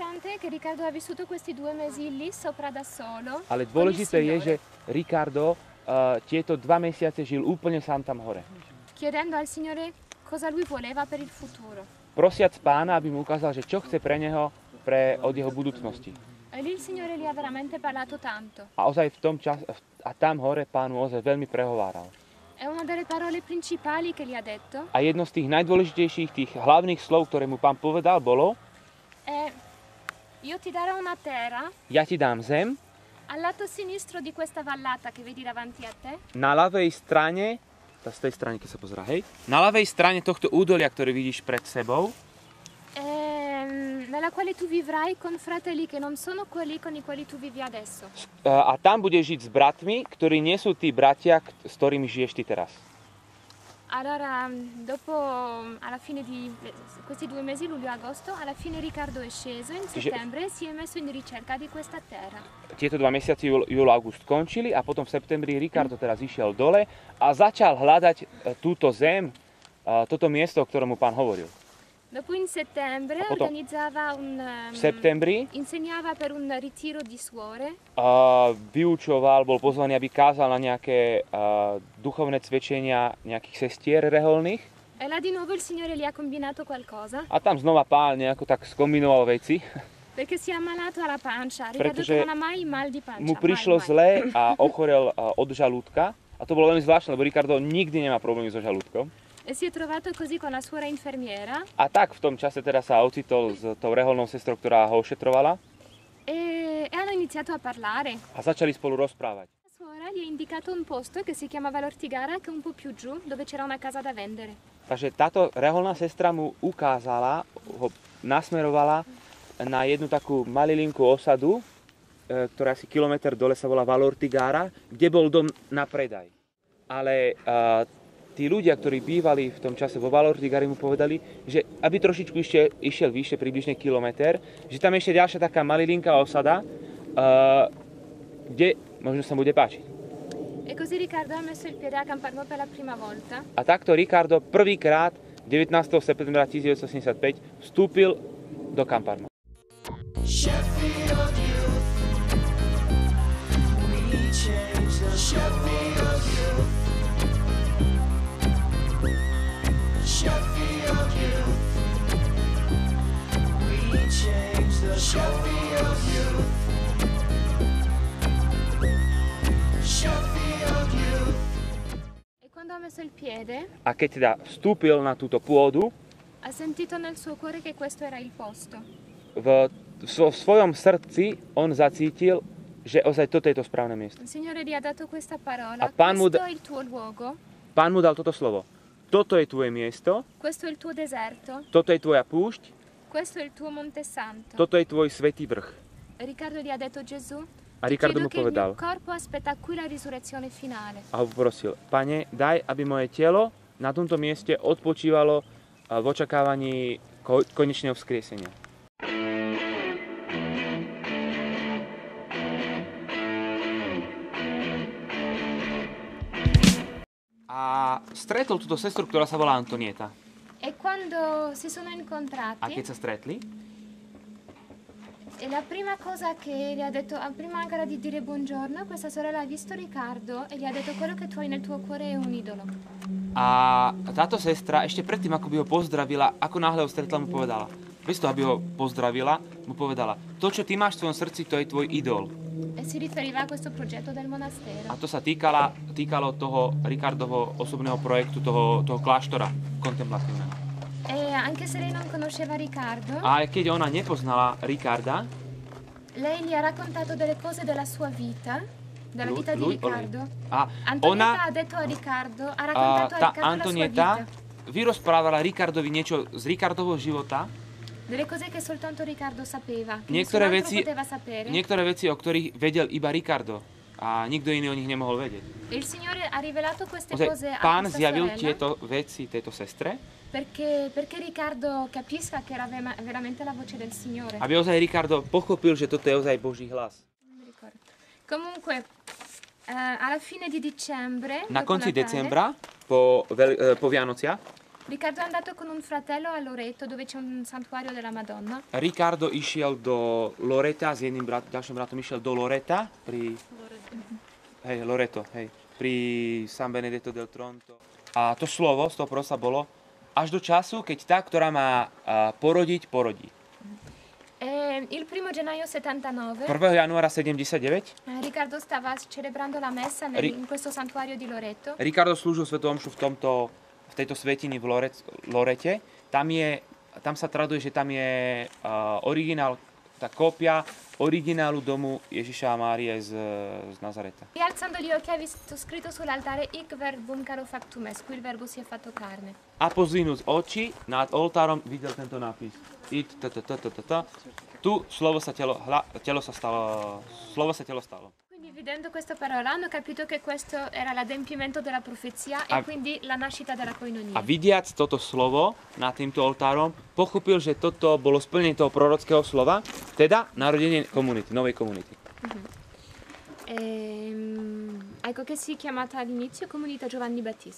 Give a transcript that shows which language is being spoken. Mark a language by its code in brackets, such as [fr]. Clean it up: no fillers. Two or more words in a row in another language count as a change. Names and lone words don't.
[it] che Riccardo ha vissuto questi 2 mesi lì sopra da solo. [sk] Ale dôležité je, že Riccardo tieto 2 mesiace žil úplne sám tam hore. [it] Chiedendo al Signore cosa lui voleva per il futuro. [sk] Prosiac Pána, aby mu ukázal, že čo chce pre neho, od jeho budúcnosti. [it] E lì il Signore gli ha veramente parlato tanto. [sk] A ozaj v tom čase, a tam hore Pánu ozaj veľmi prehováral. [it] È una delle parole principali che gli ha detto. [sk] A jedno z tých najdôležitejších, tých hlavných slov, ktoré mu Pán povedal, bolo: [it] Io ti darò una terra. [sk] Ja ti dám zem. [it] Al lato sinistro di questa vallata che vedi davanti a te. [sk] Na ľavej strane, z tej strany, keď sa pozerá, hej. Na ľavej strane tohto údolia, ktorý vidíš pred sebou. [it] Nella quale tu vivrai con fratelli che non sono quelli con i quali tu vivi adesso. [sk] A tam budeš žiť s bratmi, ktorí nie sú tí bratia, s ktorými žiješ ty teraz. [it] Allora, dopo, alla fine di questi 2 mesi, luglio e agosto, alla fine Riccardo è sceso in settembre e si è messo in ricerca di questa terra. [sk] Tieto 2 mesiace, júl a august, skončili a potom v septembri Riccardo teraz išiel dole a začal hľadať túto zem, toto miesto, o ktorom mu Pán hovoril. [it] Dopo in settembre organizzava insegnava per un ritiro di suore. [sk] Vyučoval, bol pozvaný, aby kázal na nejaké duchovné cvičenia nejakých sestier reholných. [it] E là di nuovo il Signore gli ha combinato qualcosa. [sk] A tam znova Pán nejako tak skombinoval veci. [it] Perché si è ammalato alla pancia, Riccardo non ha mai mal di pancia. [sk] Mu prišlo zle a ochorel od žalúdka. A to bolo veľmi zvláštne, lebo Riccardo nikdy nemá problémy so žalúdkom. [it] E si è trovato così con la suora infermiera. [sk] A tak v tom čase teda sa ocitol s tou reholnou sestrou, ktorá ho ošetrovala. [it] E hanno iniziato a parlare. [sk] A začali spolu rozprávať. [it] La suora gli ha indicato un posto che si chiamava l'Ortigara, che è un po' più giù, dove c'era una casa da vendere. [sk] Takže táto reholná sestra mu ukázala, ho nasmerovala na jednu takú malilinkú osadu, ktorá asi kilometr dole sa volá Valortigara, kde bol dom na predaj. Ale tí ľudia, ktorí bývali v tom čase vo Valortigari, mu povedali, že aby trošičku išiel vyššie, približne kilometr, že tam ešte ďalšia taká malilinká osada, kde možno sa bude páčiť. [it] E così Riccardo ha messo il piede a Camparmo per la prima volta. [sk] A takto Riccardo prvýkrát 19. septembra 1975 vstúpil do Camparmo. [en] Sheffield Youth, we change the Sheffield Youth. Sheffield Youth, we change the Sheffield Youth. Sheffield Youth. [it] E quando ha messo il piede, [sk] a keď teda vstúpil na túto pôdu, [it] ha sentito nel suo cuore che questo era il posto. [sk] V svojom srdci on zacítil, že ozaj toto je to správne miesto. [it] Il Signore gli ha dato questa parola. [sk] A Pán mu [it] questo è il tuo luogo. [sk] Pán mu dal toto slovo. Toto je tvoje miesto. [it] Questo è il tuo deserto. [sk] Toto je tvoja púšť. [it] Questo è il tuo Monte Santo. [sk] Toto je tvoj svätý vrch. [it] Riccardo gli ha detto Gesù. [sk] A Riccardo mu povedal. [it] Il mio corpo aspetta qui la risurrezione finale. [sk] A ho poprosil: Pane, daj, aby moje telo na tomto mieste odpočívalo v očakávaní konečného vzkriesenia. A stretol túto sestru, ktorá sa volá Antonieta. [it] E quando si sono incontrati, [sk] a keď sa stretli, [it] e la prima cosa che gli ha detto, prima ancora di dire buongiorno, questa sorella ha visto Riccardo e gli ha detto: quello che tu hai nel tuo cuore è un idolo. [sk] A táto sestra ešte predtým, ako by ho pozdravila, ako náhle ho stretla, mu povedala, bez toho, aby ho pozdravila, mu povedala: to, čo ty máš v svojom srdci, to je tvoj idol. [it] E si riferiva a questo progetto del monastero. [sk] A to sa týkalo toho Riccardovho osobného projektu, toho kláštora kontemplatívneho. [it] E anche se lei non conosceva Riccardo, [sk] a keď ona nepoznala Riccarda, [it] lei gli ha raccontato delle cose della sua vita, della vita di Riccardo. Antonieta ha detto a Riccardo, ha raccontato a Riccardo Antonieta la sua vita. [sk] Vyrozprávala Riccardovi niečo z Riccardovho života. [it] Delle cose che soltanto Riccardo sapeva, che [sk] niektoré [it] poteva sapere. [sk] Niektoré veci, o ktorých vedel iba Riccardo a nikto iný o nich nemohol vedieť. [it] Il Signore ha rivelato queste cose a [sk] Pán [it] questa [sk] zjavil [it] sorella, [sk] tieto veci tejto sestre, [it] perché Riccardo capisca che era veramente la voce del Signore. [sk] aby ozaj Riccardo pochopil, že toto je ozaj Boží hlas. [it] Non mi ricordo. Comunque, alla fine di dicembre, [sk] Na konci decembra, po Vianociach, [it] Riccardo è andato con un fratello a Loreto dove c'è un santuario della Madonna. [sk] Ricardo išiel do Loreta, s jedným ďalším bratom išiel do Loreta pri... Hej, Loreto, hej. Pri San Benedetto del Tronto. A to slovo z toho prorostva bolo až do času, keď tá, ktorá má porodiť, porodí. [it] Il 1 gennaio 79 [sk] 1. januára 79 [it] Riccardo stava celebrando la messa in questo santuario di Loreto. [sk] Ricardo slúžil svätú omšu v tejto svätyni v Lorete. Tam sa traduje, že tam je originál, tá kópia originálu domu Ježiša a Márie z Nazareta. [it] E alzando gli occhi ha visto scritto sull'altare [la] Hic verbum caro factum est, [it] qui il verbo si è fatto carne. [sk] A pozvinúc oči nad oltárom videl tento nápis. Tu slovo sa telo stalo. [it] Quindi vedendo questa parola hanno capito che questo era l'adempimento della profezia e quindi la nascita della koinonia. [sk] A vidiac toto slovo nad týmto oltárom, pochopil, že toto bolo splnenie toho prorockého slova, teda narodenie komunity, novej komunity. [it] Ecco che si è chiamata all'inizio Comunità Giovanni Battista.